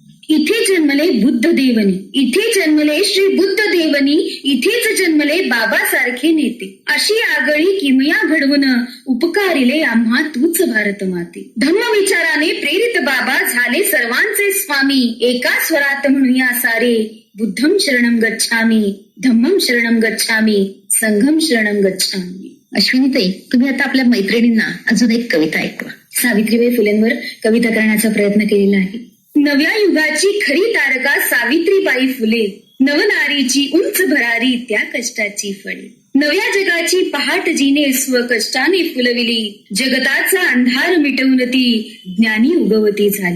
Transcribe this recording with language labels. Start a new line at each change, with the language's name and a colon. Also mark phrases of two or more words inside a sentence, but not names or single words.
Marathi: इथे जन्मले बुद्ध देवनी, इथे जन्मले श्री बुद्ध देवनी, इथेच जन्मले बाबासारखे नेते. अशी आगळी किमया घडवून उपकारिले आम्हा तूच भारत माते. धम्म विचाराने प्रेरित बाबा झाले सर्वांचे स्वामी. एका स्वरात म्हणूया सारे,
Pali: बुद्धम शरणम गच्छामी, धम्मम शरणम गच्छामी, संघम शरणम गच्छामी.
Marathi: अश्विनीताई, तुम्ही आता आपल्या मैत्रिणींना अजून एक कविता ऐकवा. सावित्रीबाई फुलेंवर कविता करण्याचा प्रयत्न केलेला आहे. नव्या युगाची खरी तारका सावित्रीबाई फुले, नवनारीची उंच भरारी त्या कष्टाची फळे. नव्या जगाची पहाट जिने स्वकष्टाने फुलविली, जगताचा अंधार मिटवून ती ज्ञानी उगवती झाली.